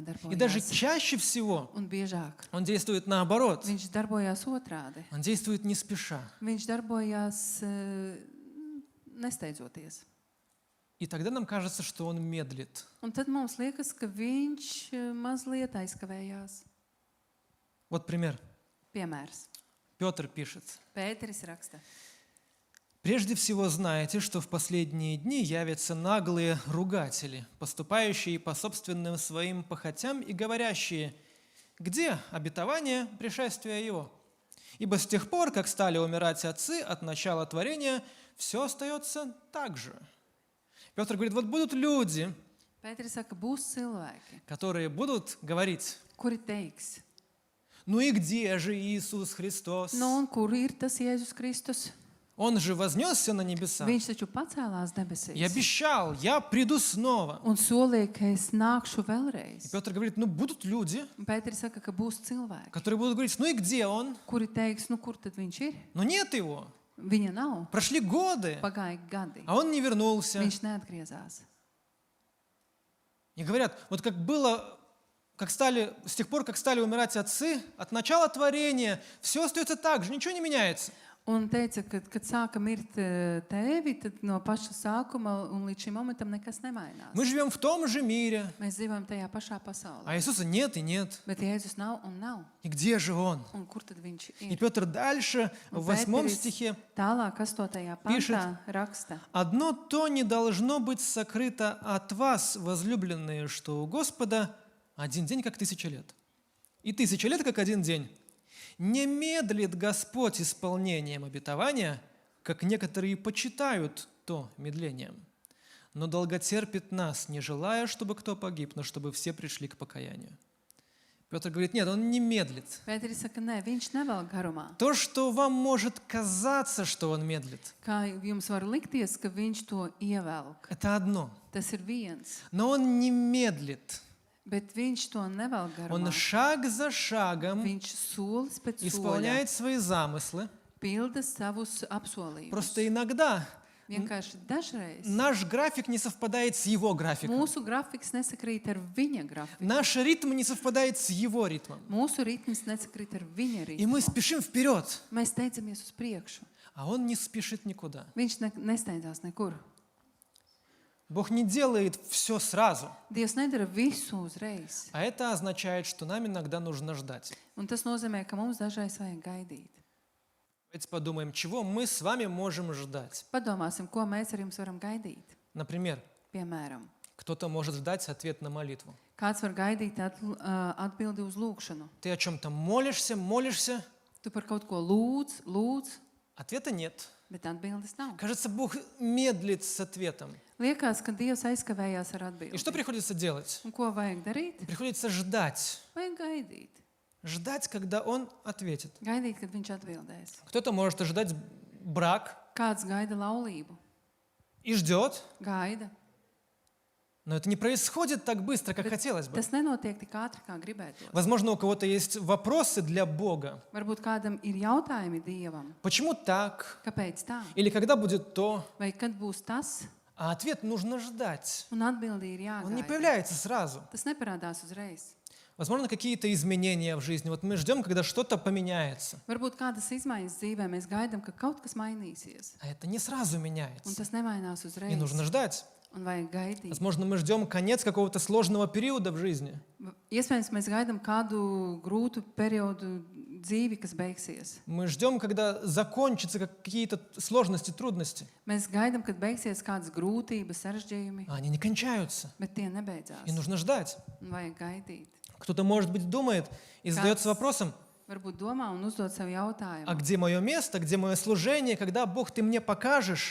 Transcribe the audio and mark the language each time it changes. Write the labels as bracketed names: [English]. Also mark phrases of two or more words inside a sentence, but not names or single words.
[Russian] И даже [Latvian] darbojas. [Russian] чаще всего [Latvian] Un biežāk [Russian] Он действует наоборот. [Latvian] viņš darbojās otrādi. [Russian] Он действует не спеша. [Latvian] Viņš darbojās nesteidzoties. [Russian] И тогда нам кажется, что Он медлит. [Latvian] Un tad mums liekas, ka viņš mazliet aizkavējās. [Russian] Вот пример. [Latvian] Piemērs. [Russian] Петр пишет. [Latvian] Pēteris raksta. [Russian] «Прежде всего знаете, что в последние дни явятся наглые ругатели, поступающие по собственным своим похотям и говорящие: где обетование пришествия Его? Ибо с тех пор, как стали умирать отцы от начала творения, все остается так же». Петр говорит, вот будут люди, [Latvian] Pēteris saka, būs cilvēki, [Russian] которые будут говорить: [Latvian] kuri teiks, [Russian] ну и где же Иисус Христос? [Latvian] nu un kur ir tas Jēzus Kristus? [Russian] Он же вознесся на небеса [Latvian] Viņš taču pacēlās [Russian] и [Latvian] debesīs [Russian] обещал, я приду снова. [Latvian] un solīja, ka es nākšu [Russian] И [Latvian] vēlreiz. [Russian] Петр говорит, ну будут люди, [Latvian] Un Pēteris saka, ka būs cilvēki, [Russian] которые будут говорить, ну и где Он? [Latvian] kuri teiks, nu kur tad viņš ir? [Russian] Но нет Его. [Latvian] Viņa nav. [Russian] Прошли годы, [Latvian] Pagāja gadi. [Russian] а Он не вернулся. [Latvian] Viņš neatgriezās. [Russian] И говорят, вот как было, с тех пор, как стали умирать отцы, от начала творения, все остается так же, ничего не меняется. [Latvian] Un teica, ka, kad sāka mirt tēvi, tad no paša sākuma un līdz šim momentam nekas nemainās. [Russian] Мы живем в том же мире, [Latvian] Mēs dzīvojam tajā pašā pasaulē. [Russian] а Иисуса нет и нет. [Latvian] Bet Jēzus nav un nav. [Russian] И где же Он? [Latvian] Un kur tad viņš [Russian] И [Latvian] ir? [Russian] Петр дальше, в 8 стихе, [Latvian] Tālāk, 8. [Russian] Пишет. [Latvian] pantā raksta. [Russian] «Одно то не должно быть сокрыто от вас, возлюбленные, что у Господа один день, как 1000 лет, и 1000 лет, как один день. Не медлит Господь исполнением обетования, как некоторые почитают то медлением, но долготерпит нас, не желая, чтобы кто погиб, но чтобы все пришли к покаянию». Петр говорит, нет, он не медлит. [Latvian] Pēteris saka, nē, viņš nevēl garumā. [Russian] То, что вам может казаться, что он медлит, [Latvian] Kā jums var likties, ka viņš to ievelk. [Russian] это одно. [Latvian] Tas ir viens. [Russian] Но он не медлит. [Latvian] Bet viņš to nevēl [Russian] Он [Latvian] garumā. [Russian] шаг за шагом [Latvian] Viņš solis pēc soļa [Russian] исполняет свои замыслы. [Latvian] pilda savus apsolījumus. [Russian] Просто иногда [Latvian] Vienkārši dažreiz [Russian] наш график не совпадает с его графиком. [Latvian] mūsu grafiks nesakrīt ar viņa grafiku. [Russian] Наш ритм не совпадает с его ритмом. [Latvian] Mūsu ritms nesakrīt ar viņa [Russian] И мы [Latvian] ritmu. [Russian] спешим вперед, [Latvian] Mēs steidzamies uz priekšu. [Russian] а он не спешит никуда. [Latvian] Viņš nesteidzās nekur. [Russian] Бог не делает все сразу. [Latvian] Dievs nedara visu uzreiz. [Russian] А это означает, что нам иногда нужно ждать. [Latvian] Un tas nozīmē, ka mums dažreiz vajag gaidīt. [Russian] Давайте подумаем, чего мы с вами можем ждать. [Latvian] Padomāsim, ko mēs ar jums varam gaidīt. [Russian] Например, [Latvian] Piemēram, [Russian] кто-то может ждать ответ на молитву. [Latvian] kāds var gaidīt atbildi uz lūgšanu. [Russian] Ты о чем-то молишься, [Latvian] Tu par kaut ko lūdz, [Russian] ответа нет. [Latvian] Bet atbildes nav. [Russian] Кажется, Бог медлит с ответом. [Latvian] Liekas, ka Dievs aizkavējās ar [Russian] И что [Latvian] atbildi. [Russian] приходится делать? [Latvian] Un ko vajag darīt? [Russian] Приходится ждать. [Latvian] Vajag gaidīt. [Russian] Ждать, когда Он ответит. [Latvian] Gaidīt, kad viņš atbildēs. [Russian] Кто-то может ожидать брак [Latvian] Kāds gaida laulību? [Russian] и ждет, [Latvian] Gaida. [Russian] но это не происходит так быстро, как хотелось бы. [Latvian] Tas nenotiek tik ātri, kā gribētos. [Russian] Возможно, у кого-то есть вопросы для Бога. [Latvian] Varbūt kādam ir jautājumi Dievam. [Russian] Почему так? [Latvian] Kāpēc tā? [Russian] Или когда будет то? [Latvian] Vai kad būs tas? [Russian] А ответ нужно ждать. [Latvian] Un atbildi ir [Russian] Он не [Latvian] jāgaida. [Russian] появляется сразу. [Latvian] Tas neparādās uzreiz. [Russian] Возможно, какие-то изменения в жизни. Вот мы ждем, когда что-то поменяется. [Latvian] Varbūt kādas izmaiņas dzīvē mēs gaidām, ka kaut kas mainīsies. [Russian] А это не сразу [Latvian] Un [Russian] меняется. [Latvian] tas nemainās [Russian] И [Latvian] uzreiz. [Russian] нужно ждать. [Latvian] Un vajag gaidīt. [Russian] Возможно, мы ждем конец какого-то сложного периода в жизни. [Latvian] Iespējams, mēs gaidām kādu grūtu periodu dzīvi, kas beigsies. [Russian] Мы ждем, когда закончатся какие-то сложности, трудности. [Latvian] Mēs gaidām, kad beigsies kādas grūtības, sarežģījumi, [Russian] А они не кончаются. [Latvian] bet tie nebeidzās. [Russian] И нужно ждать. [Latvian] Un vajag gaidīt. [Russian] Кто-то, может быть, думает и задается вопросом, [Latvian] Varbūt domā un uzdod sev [Russian] а [Latvian] jautājumu, [Russian] где мое место, где мое служение, когда, Бог, ты мне покажешь?